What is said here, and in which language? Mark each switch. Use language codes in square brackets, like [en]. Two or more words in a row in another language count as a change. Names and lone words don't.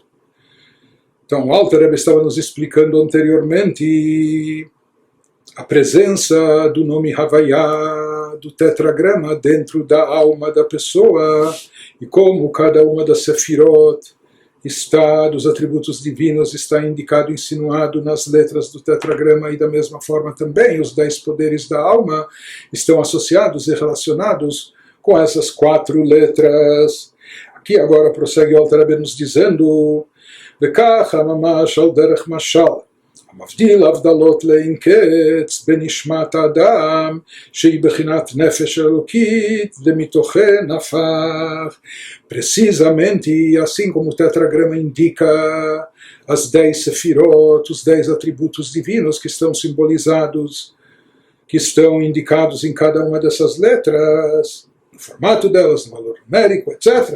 [pt] Então, o Alter Rebbe estava nos explicando anteriormente a presença do nome Havaiá, do tetragrama, dentro da alma da pessoa, e como cada uma das sefirot está, dos atributos divinos, está indicado, insinuado nas letras do tetragrama, e da mesma forma também os 10 poderes da alma estão associados e relacionados com essas 4 letras. Aqui agora prossegue o Alter Rebbe nos dizendo, [he] וכך ממש על דרך משל, המבדיל הבדלות לאין קץ בנשמת האדם שהיא בחינת נפש אלוקית ומתוכה נפח. [pt] Precisamente assim como o tetragrama indica as 10 sefirot, os 10 atributos divinos que estão simbolizados, que estão indicados em cada uma dessas letras, no formato delas, no valor numérico, etc.